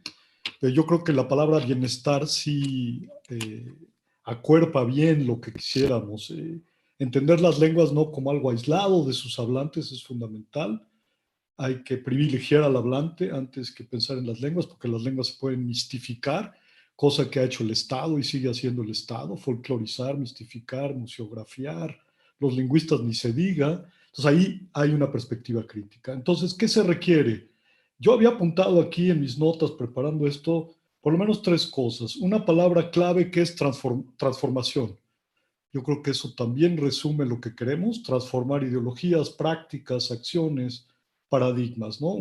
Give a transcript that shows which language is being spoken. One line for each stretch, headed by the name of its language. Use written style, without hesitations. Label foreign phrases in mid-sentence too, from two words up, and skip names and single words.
Spanish: Yo creo que la palabra bienestar sí acuerpa bien lo que quisiéramos. Entender las lenguas no como algo aislado de sus hablantes es fundamental. Hay que privilegiar al hablante antes que pensar en las lenguas, porque las lenguas se pueden mistificar, cosa que ha hecho el Estado y sigue haciendo el Estado, folclorizar, mistificar, museografiar, los lingüistas ni se diga. Entonces ahí hay una perspectiva crítica. Entonces, ¿qué se requiere? Yo había apuntado aquí en mis notas preparando esto por lo menos 3 cosas. Una palabra clave que es transformación. Yo creo que eso también resume lo que queremos, transformar ideologías, prácticas, acciones, paradigmas, ¿no?